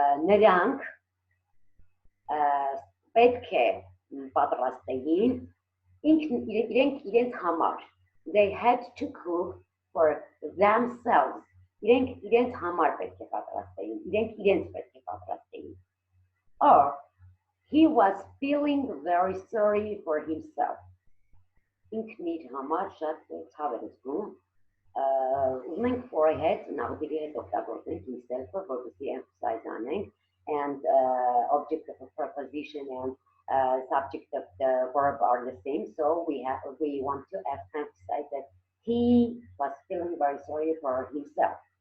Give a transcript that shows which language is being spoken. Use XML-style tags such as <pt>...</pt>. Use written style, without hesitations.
<hy>Նրանք պետք է պատրաստեին իրենց համար.</hy> <en>They had to cook for themselves.</en> <hy>Իրենց համար պետք է պատրաստեին. Իրենց պետք է պատրաստեին. Or</hy> <en>He was feeling very sorry for himself.</en> <hy>Ինքնիր համար շատ ցավ էր զգում, ուզում ենք for ahead նախդիրի հետ օգտագործենք himself-ը, որպեսզի emphasize անենք</hy> <en>and object of a preposition and subject of the verb are the same, so we want to emphasize that he was feeling very sorry for himself.</en>